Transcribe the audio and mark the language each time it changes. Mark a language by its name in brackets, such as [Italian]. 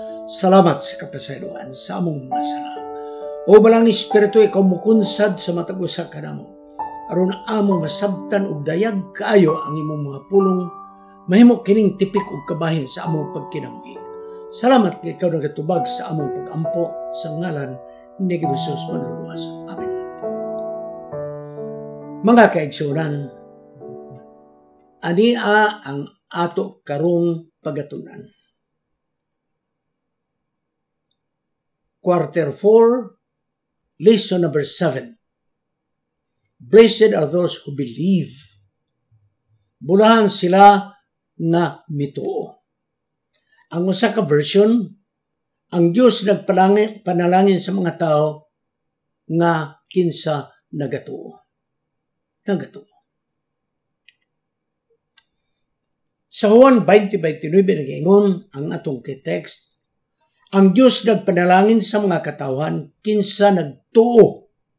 [Cebuano] Salamat sa kapasayloan sa among mga sala. O balang Espiritu, ikaw mukunsad sa matag-usa ka namo. Aron among masabtan og dayag kaayo ang imong mga pulong, mahimo kining tipik og kabahin sa among pagkinabuhi. Salamat kay ikaw nagatubag sa among pag-ampo sa ngalan ni Jesus manluluwas. Amen. Mga kaigsunan, ania ang ato karong pagatunan. [English] Quarter 4, lesson number 7. Blessed are those who believe. [Cebuano] Bulahan sila na mituo. Ang usa ka version, ang Dios nagpanalangin sa mga tao nga kinsa nagatuo. Sa Juan 20:29 nag-ingon ang atong text, ang Dios nagpanalangin sa mga katawhan kinsa nagtuo